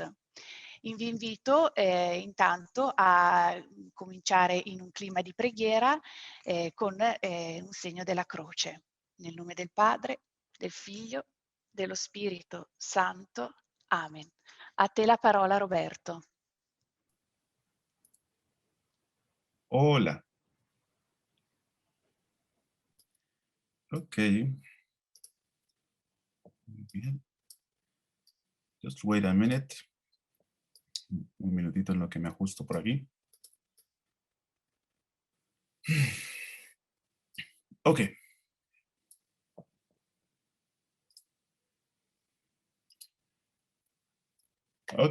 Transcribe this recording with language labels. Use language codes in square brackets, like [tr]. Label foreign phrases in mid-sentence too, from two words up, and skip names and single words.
[it] Vi invito intanto a cominciare in un clima di preghiera con un segno della croce. Nel nome del Padre, del Figlio, dello Spirito Santo. Amen. A te la parola, Roberto. [es] Hola. Ok. Muy bien. [en] Just wait a minute. [es] Un minutito en lo que me ajusto por aquí. Ok. Ok.